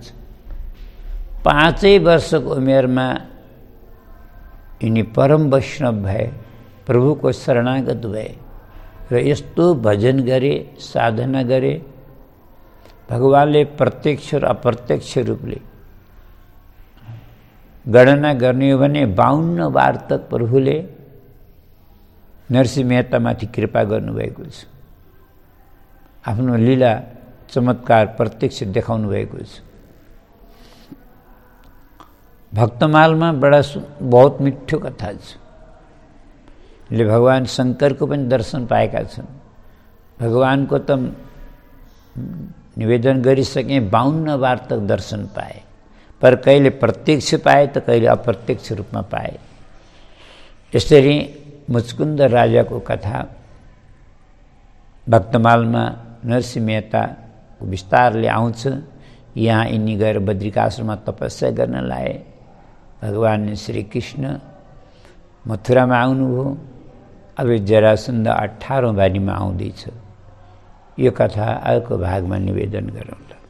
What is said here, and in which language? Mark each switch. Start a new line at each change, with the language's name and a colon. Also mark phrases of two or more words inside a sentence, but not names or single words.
Nepali: 5 वर्षको उमेरमा यिनी परम वैष्णव भए, प्रभुको शरणागत भए र यस्तो भजन गरे, साधना गरे। भगवानले प्रत्यक्ष र अप्रत्यक्ष रूपले गणना गर्ने हो भने 52
Hindi: बार तक
Nepali: प्रभुले नरसिंह मेहतामाथि कृपा गर्नुभएको छ। आफ्नो लीला चमत्कार प्रत्यक्ष देखाउनु भएको छ। भक्तमालमा
Hindi: बडा बहुत
Nepali: मिठो कथा छ। ले भगवान शङ्करको पनि दर्शन पाएका छन्। भगवानको त निवेदन गरिसके, 52
Hindi: बार तक
Nepali: दर्शन पाए, पर कहिले प्रत्यक्ष पाए त कहिले अप्रत्यक्ष रूपमा पाए। यसरी मुचकुन्द राजाको कथा भक्तमालमा नरसिंह मेहताको विस्तारले आउँछ। यहाँ यिनी गएर बद्रिकाश्रममा तपस्या गर्न लाए। भगवान श्री कृष्ण मथुरामा आउनुभयो। अब जरासन्ध 18औं बारीमा आउँदैछ। यो कथा अर्को भागमा निवेदन गरौँला।